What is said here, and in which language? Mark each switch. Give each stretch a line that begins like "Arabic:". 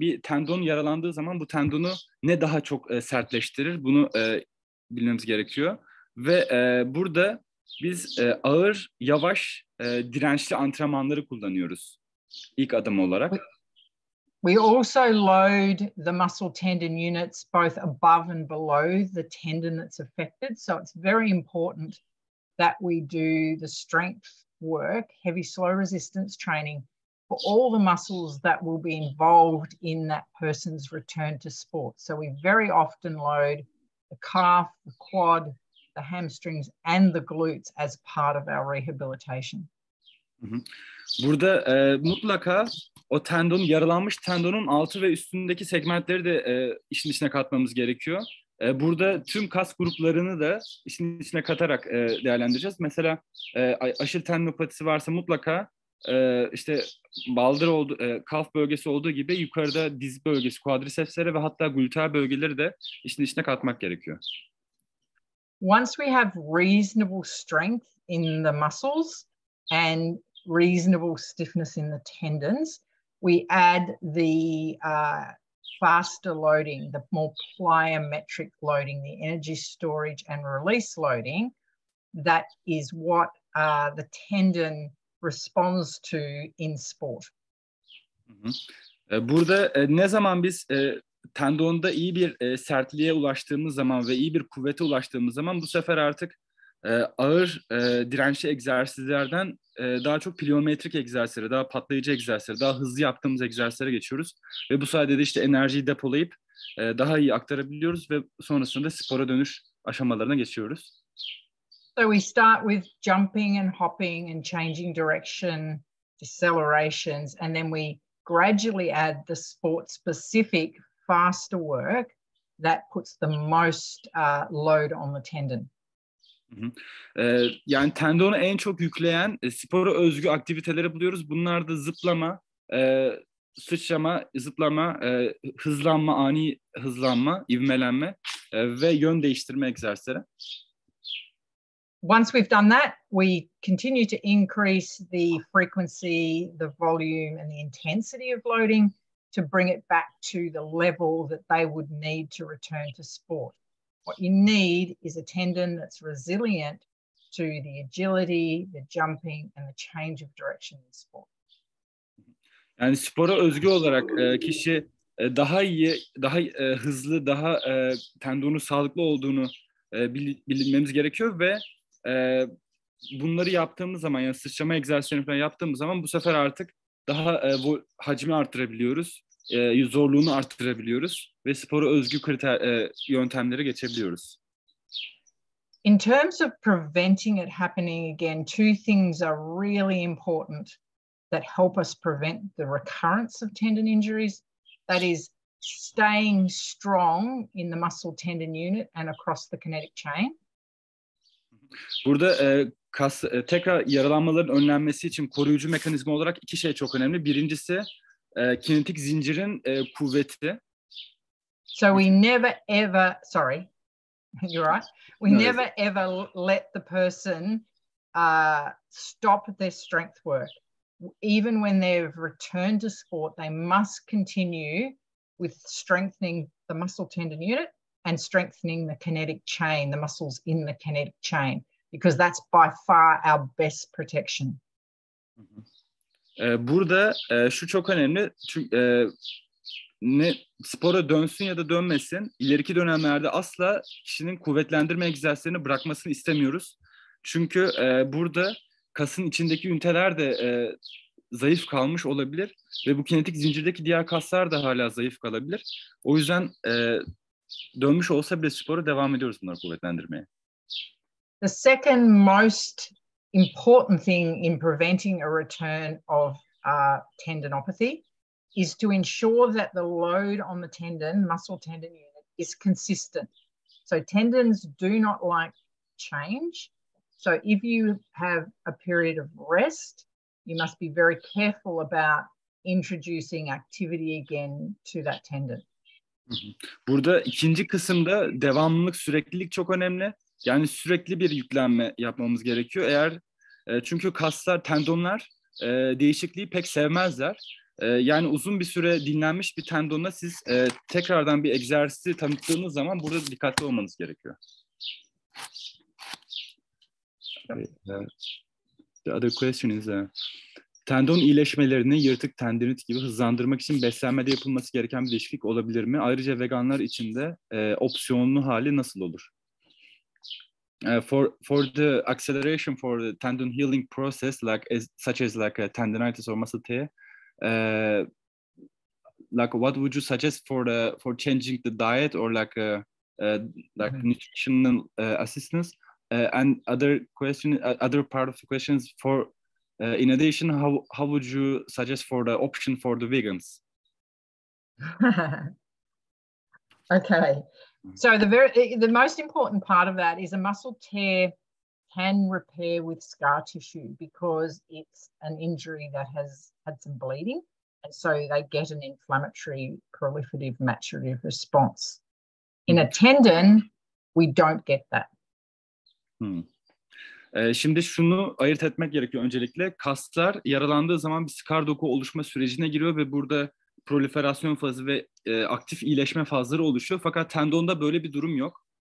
Turkish: Bir tendon yaralandığı zaman bu tendonu ne daha çok sertleştirir bunu bilmemiz gerekiyor. Ve burada biz ağır, yavaş, dirençli antrenmanları kullanıyoruz ilk adım olarak.
English: We also load the muscle tendon units both above and below the tendon that's affected. So it's very important that we do the strength work, heavy, slow resistance training for all the muscles that will be involved in that person's return to sport. So we very often load the calf, the quad, the hamstrings and the glutes as part of our rehabilitation.
Turkish: Burada mutlaka o yaralanmış tendonun altı ve üstündeki segmentleri de işin içine katmamız gerekiyor. Burada tüm kas gruplarını da işin içine katarak değerlendireceğiz. Mesela aşil tendinopatisi varsa mutlaka işte baldır kalf bölgesi olduğu gibi yukarıda diz bölgesi, quadricepsleri ve hatta gluteal bölgeleri de işin içine katmak gerekiyor.
English: Once we have reasonable strength in the muscles and reasonable stiffness in the tendons, we add the faster loading, the more plyometric loading, the energy storage and release loading. That is what the tendon responds to in sport.
Turkish: Burada ne zaman biz tendonda iyi bir sertliğe ulaştığımız zaman ve iyi bir kuvvete ulaştığımız zaman bu sefer artık ağır dirençli egzersizlerden daha çok plyometrik egzersizlere, daha patlayıcı egzersizlere, daha hızlı yaptığımız egzersizlere geçiyoruz. Ve bu sayede de işte enerjiyi depolayıp daha iyi aktarabiliyoruz ve sonrasında spora dönüş aşamalarına geçiyoruz.
English: So we start with jumping and hopping and changing direction, decelerations, and then we gradually add the sport-specific faster work that puts the most load on the tendon.
Turkish: Yani tendonu en çok yükleyen spora özgü aktiviteleri buluyoruz. Bunlar da zıplama, sıçrama, zıplama, hızlanma, ani hızlanma, ivmelenme ve yön değiştirme egzersizleri.
English: Once we've done that, we continue to increase the frequency, the volume and the intensity of loading to bring it back to the level that they would need to return to sport. What you need is a tendon that's resilient to the agility, the jumping and the change of direction in sport.
Turkish: Yani spora özgü olarak kişi daha iyi, daha hızlı, daha tendonu sağlıklı olduğunu bilmemiz gerekiyor ve bunları yaptığımız zaman, yani sıçrama egzersizlerini falan yaptığımız zaman bu sefer artık daha hacmi arttırabiliyoruz, zorluğunu arttırabiliyoruz ve spora özgü yöntemlere geçebiliyoruz.
English: In terms of preventing it happening again, two things are really important that help us prevent the recurrence of tendon injuries. That is staying strong in the muscle tendon unit and across the kinetic chain.
Turkish: Burada tekrar yaralanmaların önlenmesi için koruyucu mekanizma olarak iki şey çok önemli. Birincisi kinetik zincirin kuvveti.
English: So we never ever, sorry, you're right. We never ever let the person stop their strength work. Even when they've returned to sport, they must continue with strengthening the muscle tendon unit and strengthening the kinetic chain, the muscles in the kinetic chain, because that's by far our best protection.
Turkish: Burada şu çok önemli. Çünkü ne spora dönsün ya da dönmesin, ileriki dönemlerde asla kişinin kuvvetlendirme egzersizlerini bırakmasını istemiyoruz. Çünkü burada kasın içindeki üniteler de zayıf kalmış olabilir ve bu kinetik zincirdeki diğer kaslar da hala zayıf kalabilir. O yüzden dönmüş olsa bile spora devam ediyoruz bunları kuvvetlendirmeye.
English: The second most important thing in preventing a return of tendinopathy is to ensure that the load on the tendon, muscle tendon unit, is consistent. So tendons do not like change. So if you have a period of rest, you must be very careful about introducing activity again to that tendon.
Turkish: Burada ikinci kısımda devamlılık, süreklilik çok önemli. Yani sürekli bir yüklenme yapmamız gerekiyor. Çünkü kaslar, tendonlar değişikliği pek sevmezler. Yani uzun bir süre dinlenmiş bir tendona siz tekrardan bir egzersizi tanıttığınız zaman burada dikkatli olmanız gerekiyor.
English: The other question is
Turkish: tendon iyileşmelerini yırtık tendinit gibi hızlandırmak için beslenmede yapılması gereken bir değişiklik olabilir mi? Ayrıca veganlar için de opsiyonlu hali nasıl olur?
English: For the acceleration for the tendon healing process, such as tendinitis or muscle tear, like what would you suggest for changing the diet or like nutritional assistance? And other part of the questions for in addition, how would you suggest for the option for the vegans? Okay, so the most important part of that is a muscle tear can repair with scar tissue because it's an injury that has had some bleeding, and so they get an inflammatory, proliferative, maturative response. In a tendon, we don't get that.
Turkish: Şimdi şunu ayırt etmek gerekiyor öncelikle. Kaslar yaralandığı zaman bir skar doku oluşma sürecine giriyor ve burada proliferasyon fazı ve aktif iyileşme fazları oluşuyor. Fakat tendonda böyle bir durum yok.